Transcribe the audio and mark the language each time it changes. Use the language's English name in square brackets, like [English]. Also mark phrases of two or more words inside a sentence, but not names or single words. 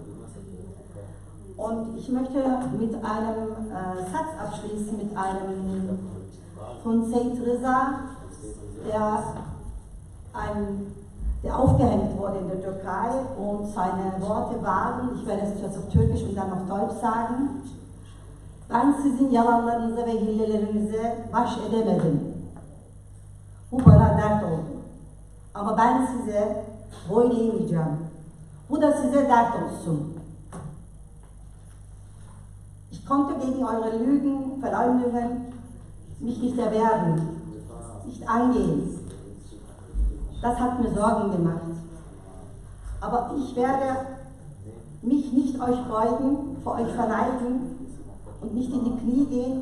[German] Und ich möchte mit einem Satz abschließen, mit einem von Staatsräson, der aufgehängt wurde in der Türkei, und seine Worte waren, ich werde es zuerst auf Türkisch und dann auf Deutsch sagen: [Turkish] Ben sizin yalanlarınıza ve hillelerinize baş edemedim. Bu bana dert oldu. Ama ben size boyun eğmeyeceğim. Bu da size dert olsun. [German] Ich konnte gegen eure Lügen, Verleumdungen mich nicht erwehren, nicht angehen. Das hat mir Sorgen gemacht. Aber ich werde mich nicht euch beugen, vor euch verneigen und nicht in die Knie gehen.